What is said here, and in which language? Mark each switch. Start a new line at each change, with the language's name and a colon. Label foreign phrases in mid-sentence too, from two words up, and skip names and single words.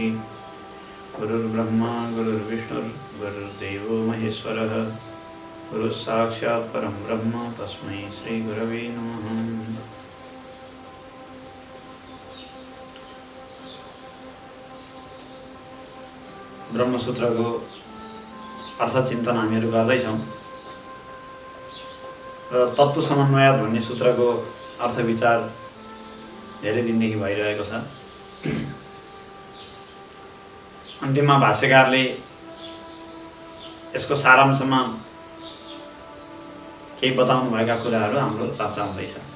Sanskrit: गुरुर्ब्रह्मा गुरुर्विष्णुर्गुरुर्देवो महेश्वरः गुरुः साक्षात् परं ब्रह्म तस्मै श्रीगुरवे नमः।
Nepali: ब्रह्मसूत्रको अर्थचिन्तन हामीहरू गर्दैछौँ र तत्त्व समन्वय भन्ने सूत्रको अर्थ विचार धेरै दिनदेखि भइरहेको छ। अन्तिममा भाष्यकारले यसको सारांशमा केही बताउनुभएका कुराहरू हाम्रो चर्चा हुँदैछ।